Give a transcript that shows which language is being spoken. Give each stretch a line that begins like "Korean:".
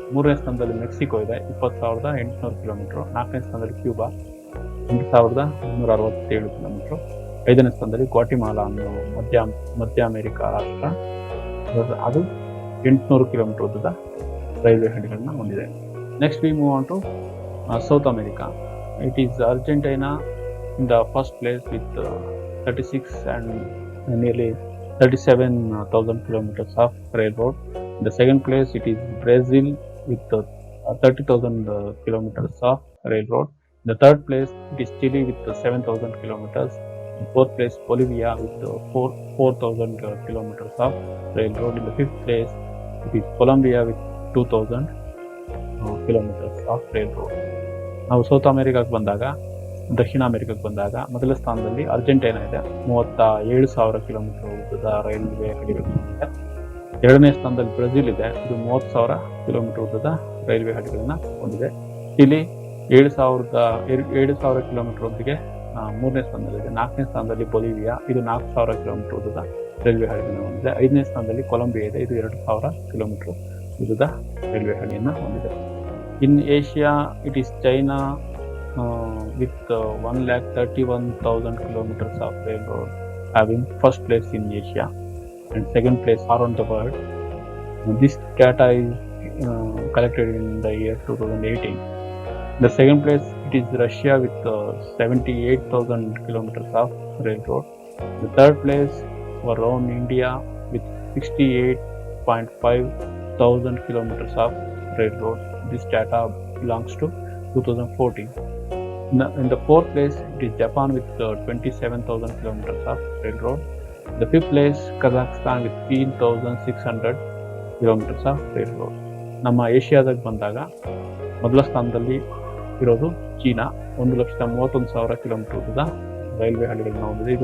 Kannada: ಮೂರನೇ ಸ್ಥಾನದಲ್ಲಿ ಮೆಕ್ಸಿಕೋ ಇದೆ 20,800 ಕಿಲೋಮೀಟರ್. ನಾಲ್ಕನೇ ಸ್ಥಾನದಲ್ಲಿ ಕ್ಯೂಬಾ 8,367 ಕಿಲೋಮೀಟರ್. ಐದನೇ ಸ್ಥಾನದಲ್ಲಿ ಗ್ವಾಟಿಮಾಲಾ ಅನ್ನೋ ಮಧ್ಯ ಅಮೆರಿಕಾ ರಾಷ್ಟ್ರ, ಅದು 800 ಕಿಲೋಮೀಟರ್ ಉದ್ದದ ರೈಲ್ವೆ ಹಳಿಗಳನ್ನ ಹೊಂದಿದೆ.
English: Next we move on to South America. It is Argentina in the first place with 36 and nearly 37,000 kilometers of railroad. In the second place it is Brazil with 30,000 kilometers of railroad. In the third place it is Chile with 7,000 kilometers. In fourth place Bolivia with 4,000 kilometers of railroad. In the fifth place it is Colombia with 2,000 kilometers of railroad.
Kannada: ನಾವು south ಅಮೆರಿಕಾಕ್ಕೆ ಬಂದಾಗ, ದಕ್ಷಿಣ ಅಮೆರಿಕಕ್ಕೆ ಬಂದಾಗ ಮೊದಲ ಸ್ಥಾನದಲ್ಲಿ Argentina ಇದೆ 37,000 kilometre ಉದ್ದದ railway ಹಳಿಗಳು ಹೊಂದಿದೆ. ಎರಡನೇ ಸ್ಥಾನದಲ್ಲಿ ಬ್ರೆಜಿಲ್ ಇದೆ, ಇದು 30,000 ಕಿಲೋಮೀಟರ್ ಉದ್ದದ ರೈಲ್ವೆ ಹಳಿಗಳನ್ನ ಹೊಂದಿದೆ. ಚಿಲಿ 7,000 ಕಿಲೋಮೀಟರ್ ಒಂದಿಗೆ ಮೂರನೇ ಸ್ಥಾನದಲ್ಲಿದೆ. ನಾಲ್ಕನೇ ಸ್ಥಾನದಲ್ಲಿ ಬೊಲಿವಿಯಾ, ಇದು 4,000 ಕಿಲೋಮೀಟರ್ ಉದ್ದದ ರೈಲ್ವೆ ಹಳಿಗಳನ್ನು ಹೊಂದಿದೆ. ಐದನೇ ಸ್ಥಾನದಲ್ಲಿ ಕೊಲಂಬಿಯಾ ಇದೆ, ಇದು 2,000 ಕಿಲೋಮೀಟರ್ ಉದ್ದದ ರೈಲ್ವೆ ಹಳಿಯನ್ನು ಹೊಂದಿದೆ.
English: In Asia it is China with 131,000 kilometers of railroad, having first place in Asia and second place around the world. This data is collected in the year 2018. The second place it is Russia with 78,000 kilometers of railroad. The third place were around India with 68.5 thousand kilometers of railroad. This data belongs to 2014. In the fourth place it is Japan with 27,000 kilometers of railroad. The fifth place Kazakhstan with 3,600 kilometers of railroad.
Kannada: ನಮ್ಮ ಏಷ್ಯಾದಾಗ ಬಂದಾಗ ಮೊದಲ ಸ್ಥಾನದಲ್ಲಿ ಇರೋದು China 1,31,000 kilometre ಉದ್ದದ railway ಹಳಿಗಳನ್ನ ಹೊಂದಿದೆ.